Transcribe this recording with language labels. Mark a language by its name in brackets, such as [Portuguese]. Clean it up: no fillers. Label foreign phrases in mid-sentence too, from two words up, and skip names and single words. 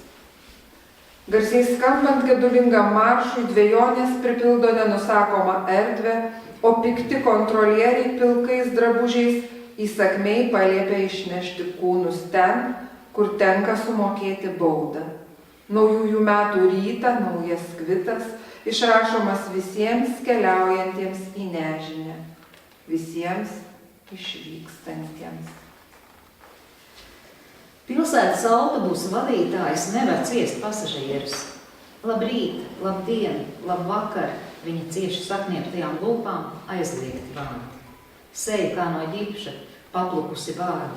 [Lithuanian] Garsiai skambant gedulingam maršui dvejonės pripildo nenusakomą erdvę, o pikti kontrolieriai pilkais drabužiais įsakmiai paliepia išnešti kūnus ten, kur tenka sumokėti baudą. Naujųjų metų rytą naujas kvitas, išrašomas visiems keliaujantiems į nežinę, visiems išvykstantiems. [Latvian] Pilsētas autobusu vadītājs nevar ciest pasažierus. Labrīt, labdien, labvakar, viņa cieši saknieptajām lūpām aizliegti vārdi. Seja kā no ģipša, paplukusi vārdi.